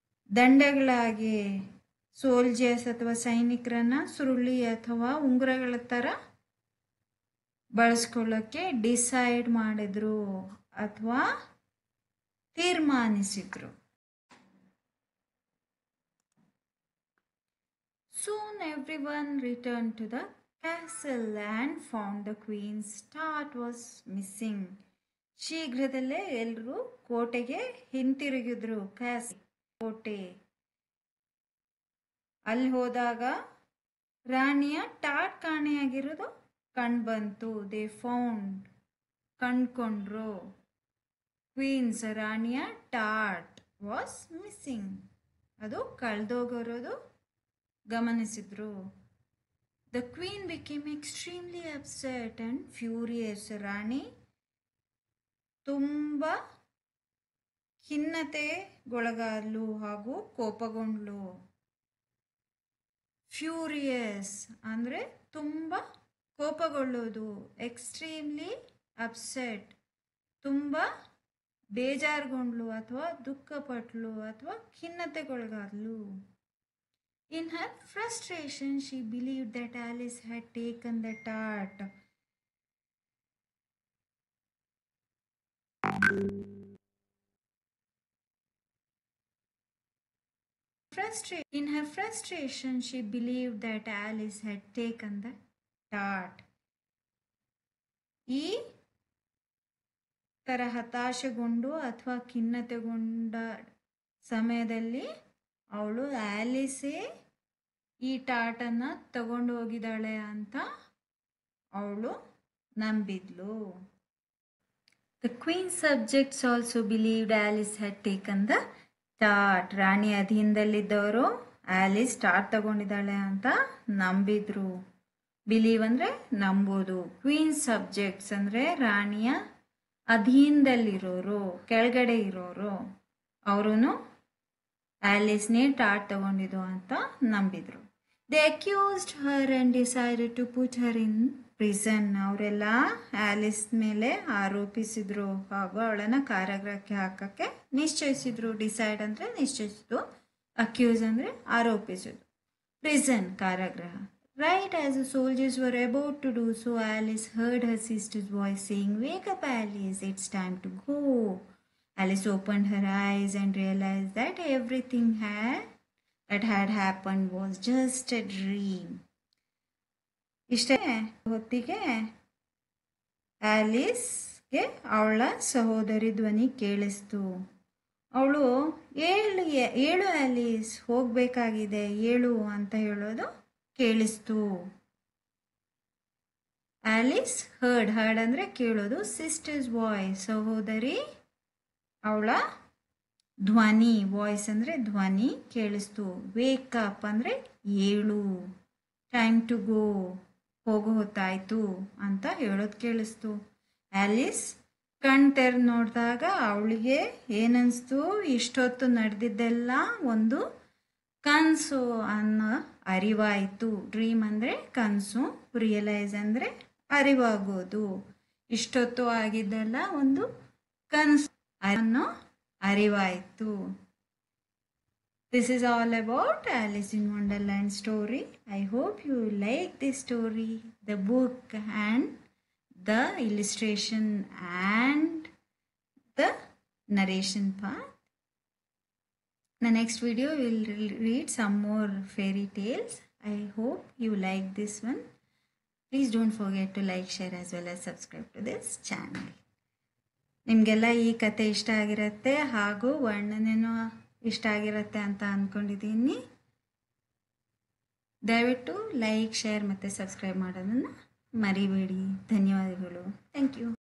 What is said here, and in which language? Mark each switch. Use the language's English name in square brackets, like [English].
[Kannada] ದಂಡಗಳಾಗಿ, soldiers ಅಥವಾ ಸೈನಿಕರನ್ನು ಸುರುಳಿ ಅಥವಾ ಉಂಗುರಗಳ ಥರ ಬಳಸ್ಕೊಳ್ಳೋಕ್ಕೆ ಡಿಸೈಡ್ ಮಾಡಿದ್ರು ಅಥವಾ ತೀರ್ಮಾನಿಸಿದ್ರು. [English] Soon everyone returned to the castle and found the queen's start was missing. [Kannada] ಶೀಘ್ರದಲ್ಲೇ ಎಲ್ಲರೂ ಕೋಟೆಗೆ ಹಿಂತಿರುಗಿದ್ರು. ಕೋಟೆ ಅಲ್ಲಿ ಹೋದಾಗ ರಾಣಿಯ ಟಾಟ್ ಕಾಣೆಯಾಗಿರೋದು ಕಂಡುಬಂತು. [English] they found, [Kannada] ಕಂಡುಕೊಂಡ್ರು. ಕ್ವೀನ್ಸ್, ರಾಣಿಯ [English] taught was missing, [Kannada] ಅದು ಕಳೆದೋಗಿರೋದು ಗಮನಿಸಿದ್ರು. [English] The queen became extremely upset and furious. ರಾಣಿ [Kannada] ತುಂಬ ಖಿನ್ನತೆಗೊಳಗಾದ್ಲು ಹಾಗೂ ಕೋಪಗೊಂಡ್ಲು. ಫ್ಯೂರಿಯಸ್ ಅಂದರೆ ತುಂಬ ಕೋಪಗೊಳ್ಳೋದು. ಎಕ್ಸ್ಟ್ರೀಮ್ಲಿ ಅಪ್ಸೆಟ್ ತುಂಬ ಬೇಜಾರುಗೊಂಡ್ಲು ಅಥವಾ ದುಃಖಪಟ್ಲು ಅಥವಾ ಖಿನ್ನತೆಗೊಳಗಾದ್ಲು. [English] In her frustration, she believed that Alice had taken the tart. In her frustration, she believed that Alice had taken the tart. [Kannada] ಈ ಥರ ಹತಾಶೆಗೊಂಡು ಅಥವಾ ಖಿನ್ನತೆಗೊಂಡ ಸಮಯದಲ್ಲಿ ಅವಳು ಆಲಿಸೇ ಈ ಟಾಟನ್ನು ತಗೊಂಡು ಹೋಗಿದ್ದಾಳೆ ಅಂತ ಅವಳು ನಂಬಿದ್ಲು. [English] The queen's subjects also believed Alice had taken the tart. [Kannada] Rani ಅಧೀನದಲ್ಲಿದ್ದವರು Alice taught ತಗೊಂಡಿದ್ದಾಳೆ ಅಂತ ನಂಬಿದ್ರು. ಬಿಲೀವ್ ಅಂದರೆ ನಂಬೋದು. ಕ್ವೀನ್ ಸಬ್ಜೆಕ್ಟ್ಸ್ ಅಂದರೆ ರಾಣಿಯ ಅಧೀನದಲ್ಲಿರೋರು, ಕೆಳಗಡೆ ಇರೋರು, ಅವರು ಆಲಿಸ್ನೇ ಟಾಟ್ ತಗೊಂಡಿದ್ದು ಅಂತ ನಂಬಿದ್ರು. [English] They accused Har and decided to put Har in prison. [Kannada] ಅವರೆಲ್ಲ ಆಲಿಸ್ ಮೇಲೆ ಆರೋಪಿಸಿದ್ರು ಹಾಗೂ ಅವಳನ್ನು ಕಾರಾಗೃಹಕ್ಕೆ ಹಾಕಕ್ಕೆ ನಿಶ್ಚಯಿಸಿದ್ರು. ಡಿಸೈಡ್ ಅಂದರೆ ನಿಶ್ಚಯಿಸಿದ್ದು, ಅಕ್ಯೂಸ್ ಅಂದರೆ ಆರೋಪಿಸಿದ್ರು. ಪ್ರಿಸನ್ ಕಾರಾಗೃಹ. [English] Right as the soldiers were about to do so, Alice heard her sister's voice saying, "Wake up, Alice, it's time to go." Alice opened her eyes and realized that everything that had happened was just a dream. [Kannada] ಇಷ್ಟೇ ಹೊತ್ತಿಗೆ ಆಲಿಸ್ಗೆ ಅವಳ ಸಹೋದರಿ ಧ್ವನಿ ಕೇಳಿಸ್ತು. ಅವಳು ಏಳು Alice, ಹೋಗಬೇಕಾಗಿದೆ, ಏಳು ಅಂತ ಹೇಳೋದು ಕೇಳಿಸ್ತು. ಆಲಿಸ್ ಹರ್ಡ್ ಅಂದರೆ ಕೇಳೋದು. ಸಿಸ್ಟರ್ಸ್ ವಾಯ್ಸ್, ಸಹೋದರಿ ಅವಳ ಧ್ವನಿ, ವಾಯ್ಸ್ ಅಂದರೆ ಧ್ವನಿ ಕೇಳಿಸ್ತು. ವೇಕ್ ಅಪ್ ಅಂದರೆ ಏಳು. ಟೈಮ್ ಟು ಗೋ, ಹೋಗೋ ಹೊತ್ತಾಯ್ತು ಅಂತ ಹೇಳೋದು ಕೇಳಿಸ್ತು. ಆಲಿಸ್ ಕಣ್ ತೆರೆದು ನೋಡಿದಾಗ ಅವಳಿಗೆ ಏನನ್ನಿಸ್ತು, ಇಷ್ಟೊತ್ತು ನಡೆದಿದ್ದೆಲ್ಲ ಒಂದು ಕನಸು ಅನ್ನೋ ಅರಿವಾಯಿತು. ಡ್ರೀಮ್ ಅಂದರೆ ಕನಸು, ರಿಯಲೈಸ್ ಅಂದರೆ ಅರಿವಾಗೋದು. ಇಷ್ಟೊತ್ತು ಆಗಿದ್ದೆಲ್ಲ ಒಂದು ಕನಸು ಅನ್ನೋ ಅರಿವಾಯಿತು. [English] This is all about Alice in Wonderland story. I hope you like this story, the book and the illustration and the narration part. In the next video we will read some more fairy tales. I hope you like this one. Please don't forget to like, share as well as subscribe to this channel. [Kannada] ನಿಮಗೆಲ್ಲ ಈ ಕತೆ ಇಷ್ಟ ಆಗಿರುತ್ತೆ ಹಾಗೂ ವರ್ಣನೆನೂ ಇಷ್ಟ ಆಗಿರುತ್ತೆ ಅಂತ ಅಂದ್ಕೊಂಡಿದ್ದೀನಿ. ದಯವಿಟ್ಟು ಲೈಕ್, ಶೇರ್ ಮತ್ತು ಸಬ್ಸ್ಕ್ರೈಬ್ ಮಾಡೋದನ್ನು ಮರಿಬೇಡಿ. ಧನ್ಯವಾದಗಳು. [English] Thank you.